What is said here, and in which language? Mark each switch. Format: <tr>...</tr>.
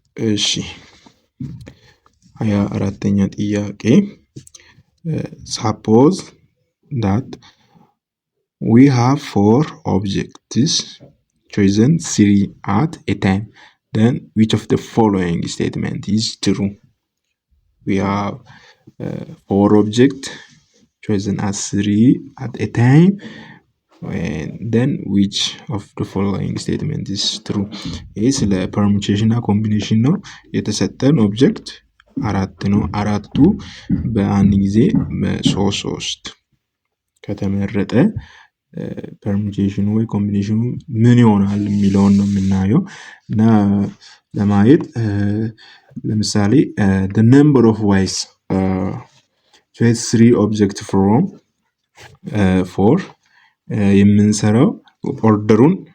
<am>እሺ 24ኛ ጥያቄ</am> <en>suppose that we have 4 objects chosen 3 at a time, then which of the following statement is true? We have 4 objects chosen as 3 at a time, and then which of the following statement is true?</en> <am>ይህ ስለ ፐርሙቴሽን እና ኮምቢኔሽን ነው። የተሰጠን ኦብጀክት 4 ነው። አራቱ በአንድ ጊዜ 3 ከተመረጠ ፐርሙቴሽኑ ወይ ኮምቢኔሽኑ ምን ይሆናል የሚለውን ነው የምናየው። እና ለማየት ለምሳሌ</am> <en>the number of ways to have 3 objects from 4</en> <am>የምንሰራው ኦርደሩን</am>